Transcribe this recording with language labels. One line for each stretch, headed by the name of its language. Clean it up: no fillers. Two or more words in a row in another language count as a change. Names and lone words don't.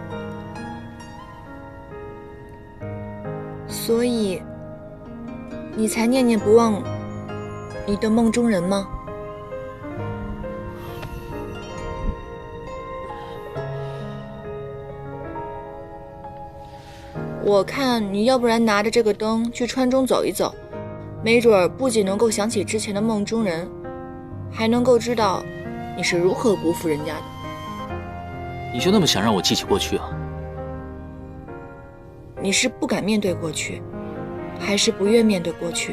Chinese: 所以，你才念念不忘你的梦中人吗？我看你要不然拿着这個燈去川中走一走，沒準不僅能夠想起之前的夢中人，還能夠知道你是如何辜負人家的。你就那麼想讓我記起過去啊？你是不敢面對過去，還是不願面對過去？